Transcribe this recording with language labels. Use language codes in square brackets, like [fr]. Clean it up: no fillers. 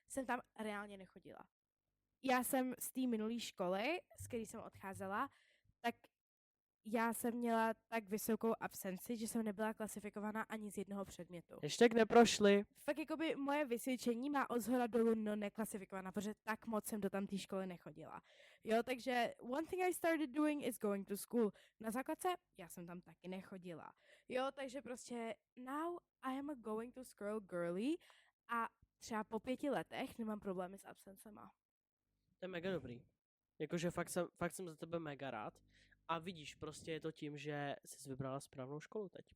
[cs] jsem tam reálně nechodila. Já jsem z té minulé školy, z které jsem odcházela, tak já jsem měla tak vysokou absenci, že jsem nebyla klasifikovaná ani z jednoho předmětu. Ještě neprošli. Fakt jakoby moje vysvědčení má od zhora dolů neklasifikovaná, protože tak moc jsem do tam té školy nechodila. Jo, takže [en] one thing I started doing is going to school. [cs] Na základce já jsem tam taky nechodila. Jo, takže prostě [en] now I am a going to school girly [cs] a třeba po 5 letech nemám problémy s absencema. To je mega dobrý. Jakože fakt jsem za tebe mega rád. A vidíš, prostě je to tím, že jsi vybrala správnou školu teď.